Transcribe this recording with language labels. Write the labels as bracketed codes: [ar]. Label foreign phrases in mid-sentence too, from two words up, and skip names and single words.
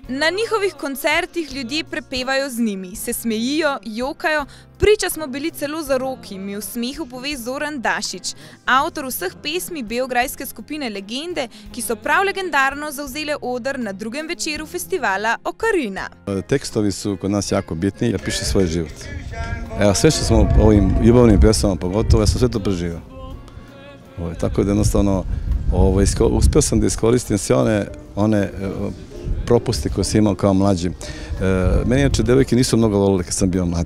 [sl] Na njihovih koncertih ljudje prepevajo z njimi, se smejijo, jokajo, priča smo bili celo zaroki, mi v smehu pove Zoran Dašič, avtor vseh pesmi beograjske skupine Legende, ki so prav legendarno zauzele oder na drugem večeru festivala Okarina. [sr] Tekstovi su kod nas jako bitni, ja piše svoj život. Evo, sve što smo ovim ljubavnim pjesama pogotovo, ja sam sve to preživio. Tako da jednostavno uspio sam da iskoristim sve one propuste koje sam imao kao mlađi. Meni inače devojke nisu mnogo volile kad sam bio mlad.